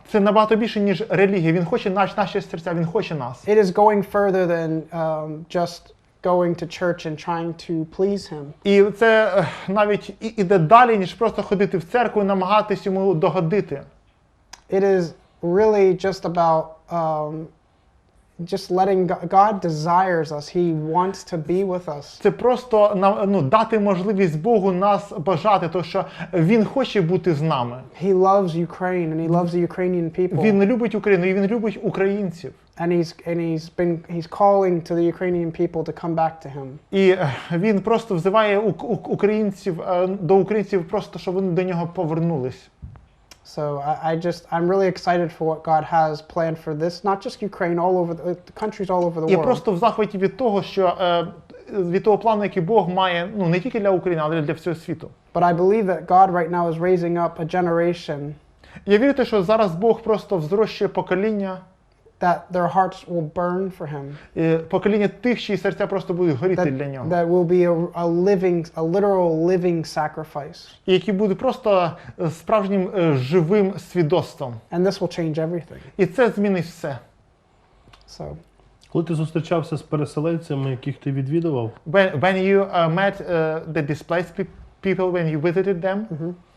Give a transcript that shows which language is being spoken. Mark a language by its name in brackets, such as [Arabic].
[Ukrainian] Це набагато більше, ніж релігія. Він хоче наші серця, він хоче нас. [English] It is going further than just going to church and trying to please him. [Ukrainian] І це навіть іде далі, ніж просто ходити в церкву і намагатись йому догодити. [English] It is really just about just letting God desires us. He wants to be with us. [Ukrainian] Це просто дати можливість Богу нас бажати, тому що він хоче бути з нами. [English] He loves Ukraine and he loves the Ukrainian people. [Ukrainian] Він любить Україну і він любить українців. [English] And he's calling to the Ukrainian people to come back to him. [Ukrainian] І він просто взиває до українців просто, щоб вони до нього повернулись. [English] So I'm really excited for what God has planned for this, not just Ukraine, all over the countries all over the world. [Ukrainian] Я просто в захваті від того, що від того плану, який Бог має, не тільки для України, але й для всього світу. [English] But I believe that God right now is raising up a generation. [Ukrainian] Я вірю, що зараз Бог просто взрощує покоління, [English] that their hearts will burn for him. [Ukrainian] Покоління тих, чиї серця просто будуть горіти для нього. [English] That will be a literal living sacrifice. [Ukrainian] І які будуть просто справжнім живим свідоцтвом. [English] And this will change everything. [Ukrainian] І це змінить все. [English] So, [Ukrainian] Коли ти зустрічався з переселенцями, яких ти відвідував, [English] When you met the displaced people, when you visited them,